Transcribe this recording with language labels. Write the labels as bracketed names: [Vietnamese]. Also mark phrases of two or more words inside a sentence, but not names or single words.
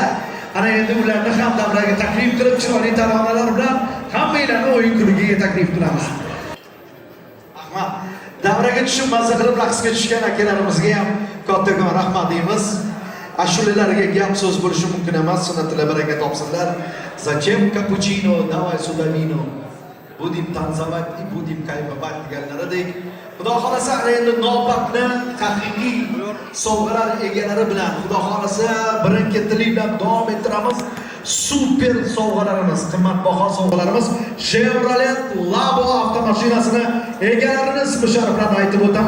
[Uzbek] Ana endi ularni ham davraga taklif qilib, chiroyli taronalar bilan hammanglarni o'yin klubiga taklif qilamiz. Rahmat. Davraga tushib mazza qilib raqsga tushgan akalarimizga ham kattakon rahmat deymiz. Ashulalarga gap so'z bo'lishi mumkin emas, sunnatlar baraka topsinlar. [Russian] Zачем cappuccino, давай сюда вино. Будем танцевать и будем кайфовать deganlaridek. [Uzbek] Xudo xolasa endi navbatni haqiqiy sovg'alar egalari bilan Xudo xolasa birin-ketinlik bilan davom ettiramiz. Super sovg'alarimiz, qimmatbaho sovg'alarimiz Chevrolet Labo avtomashinasini egalarini ismi sharif bilan aytib o'tamiz.